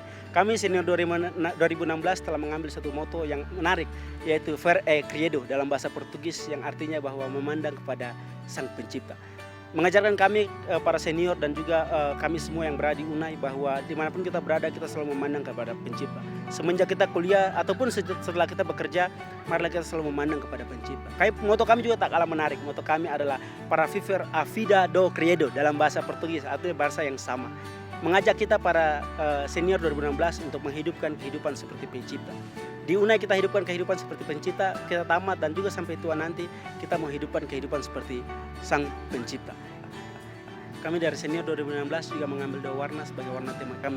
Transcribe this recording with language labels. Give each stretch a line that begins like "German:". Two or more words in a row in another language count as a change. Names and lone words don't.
Indonesian: Kami senior 2016 telah mengambil satu moto yang menarik, yaitu
Portuguese: Ver e Credo
Indonesian: dalam bahasa Portugis, yang artinya bahwa memandang kepada Sang Pencipta. Mengajarkan kami para senior dan juga kami semua yang berada di UNAI bahwa dimanapun kita berada kita selalu memandang kepada Pencipta. Semenjak kita kuliah ataupun setelah kita bekerja, marilah kita selalu memandang kepada Pencipta. Moto kami juga tak kalah menarik. Moto kami adalah
Portuguese: para viver a vida do credo
Indonesian: dalam bahasa Portugis, artinya bahasa yang sama. Mengajak kita para senior 2016 untuk menghidupkan kehidupan seperti Pencipta. Di UNAI kita hidupkan kehidupan seperti Pencipta, kita tamat dan juga sampai tua nanti kita menghidupkan kehidupan seperti Sang Pencipta. Kami dari senior 2016 juga mengambil 2 warna sebagai warna tema kami.